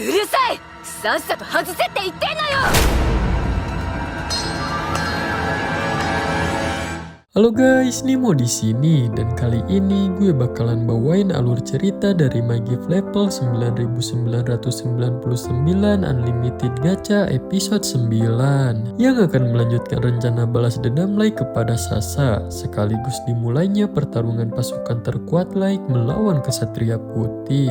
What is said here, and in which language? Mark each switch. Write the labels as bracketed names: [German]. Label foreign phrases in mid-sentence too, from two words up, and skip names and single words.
[Japanese] うるさい、さっさと外せって言ってんのよ。 [Indonesian] Halo guys, Nimo di sini dan kali ini gue bakalan bawain alur cerita dari My Gift Level 9999 Unlimited Gacha episode 9 yang akan melanjutkan rencana balas dendam Light kepada Sasa sekaligus dimulainya pertarungan pasukan terkuat Light melawan Kesatria Putih.